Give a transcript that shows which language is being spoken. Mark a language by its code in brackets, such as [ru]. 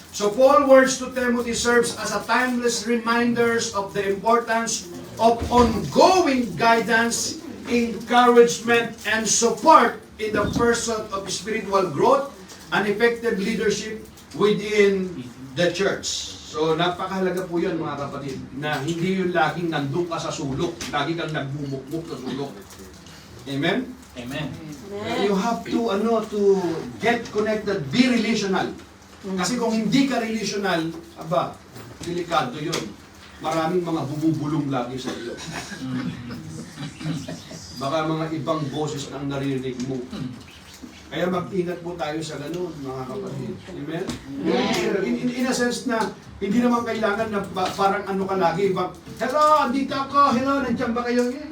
[en] So Paul's words to Timothy serves as a timeless reminders of the importance of ongoing guidance, encouragement, and support in the pursuit of spiritual growth and effective leadership within the church. [tl] So napakahalaga po yan mga kapatid, na hindi yung laging nandun ka sa sulok, lagi kang nagmumukmuk sa sulok. Amen? Amen. [en] You have to to get connected, be relational. [tl] Kasi kung hindi ka relational, aba, delikado yun. Maraming mga bumubulong lagi sa iyo. Baka mga ibang boses ang naririnig mo. Kaya mag-ingat po tayo sa ganun, mga kapatid. Amen? [en] In a sense [tl] na, hindi naman kailangan na parang ano ka lagi, hello, andito ako, hello, nandiyan ba kayo?